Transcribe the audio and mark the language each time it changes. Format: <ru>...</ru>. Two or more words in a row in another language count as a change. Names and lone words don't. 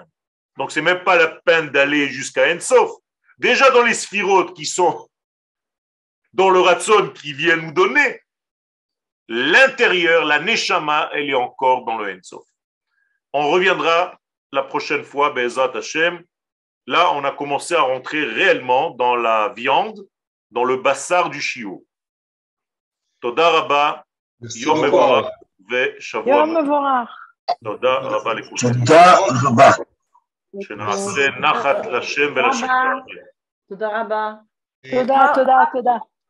<fr>Donc, ce n'est même pas la peine d'aller jusqu'à Ensof. Déjà dans les sphirotes qui sont dans le Ratson qui vient nous donner, l'intérieur, la Neshama, elle est encore dans le Ensof. On reviendra la prochaine fois,</fr> <he>בעזרת השם.</he> <fr>Là, on a commencé à rentrer réellement dans la viande, dans le bassar du chiot.</fr> <he>תודה רבה, יום מבורך ושבוע מבורך. תודה רבה לכולכם. תודה רבה. שנעשה נחת לשם ולשם. תודה רבה. תודה.</he>